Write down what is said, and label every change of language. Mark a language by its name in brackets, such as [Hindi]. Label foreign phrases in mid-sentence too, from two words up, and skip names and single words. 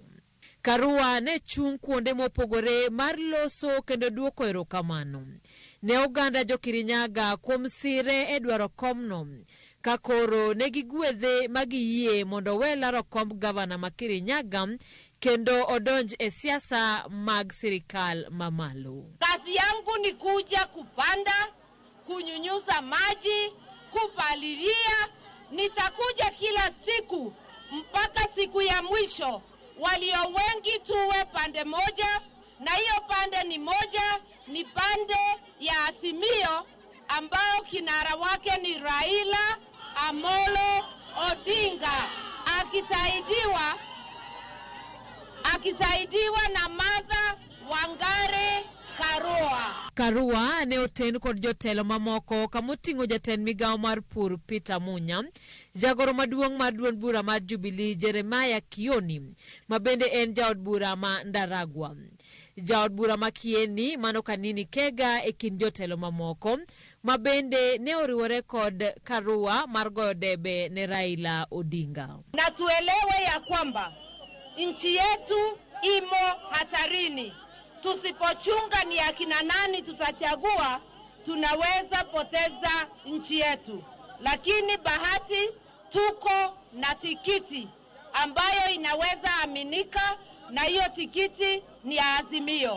[Luo (Kenya and Tanzania)] Karua ne chung kuonde mopogore mar loso kendo duoko erokamano ne oganda jo Kirinyaga kuom sire e dwaro komno kakoro ne gigwedhe magiyie mondo welaro komb gavana ma Kirinyaga kendo odonj e siasa mag sirikal mamalo. [Swahili] Kazi yangu ni kuja kupanda, kunyunyuza maji, kupalilia. Nitakuja kila siku mpaka siku ya mwisho. Walio wengi tuwe pande moja, na hiyo pande ni moja, ni pande ya Azimio ambao kinara wake ni Raila Amolo Odinga akisaidiwa na Martha Wangare Karua. [Luo (Kenya and Tanzania)] Karua ne oten kod jotelo mamoko kamotingo jatend migao mar pur Peter Munya, jagoro maduong' mar duond bura mar Jubilee Jeremiah Kioni, mabende en jaod bura ma Ndaragwa. Jaod bura ma Kieni mano Kanini Kega e kind jotelo mamoko mabende ne oriwore kod Karua mar goyo debe ne Raila Odinga. [Swahili] Na tuelewe ya kwamba nchi yetu imo hatarini. tusipochunga ni akina nani tutachagua, tunaweza poteza nchi yetu. Lakini bahati tuko na tikiti ambayo inaweza aminika, na hiyo tikiti ni ya Azimio.